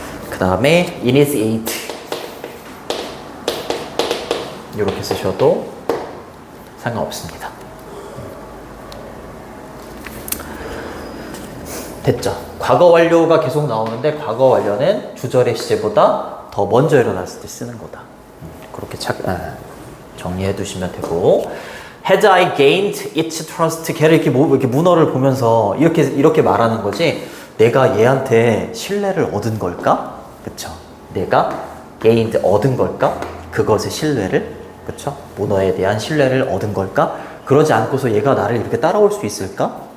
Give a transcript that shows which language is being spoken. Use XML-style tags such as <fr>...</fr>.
<ko>그 다음에 initiate 이렇게 쓰셔도 상관없습니다. 됐죠? 과거 완료가 계속 나오는데 과거 완료는 주절의 시제보다 더 먼저 일어났을 때 쓰는 거다. 그렇게 정리해 두시면 되고</ko> <en>Had I gained its trust?</en> <ko>걔를 이렇게 문어를 보면서 이렇게 말하는 거지 내가 얘한테 신뢰를 얻은 걸까? 그쵸? 내가 gained 얻은 걸까? 그것의 신뢰를 그쵸? 문어에 대한 신뢰를 얻은 걸까? 그러지 않고서 얘가 나를 이렇게 따라올 수 있을까?</ko>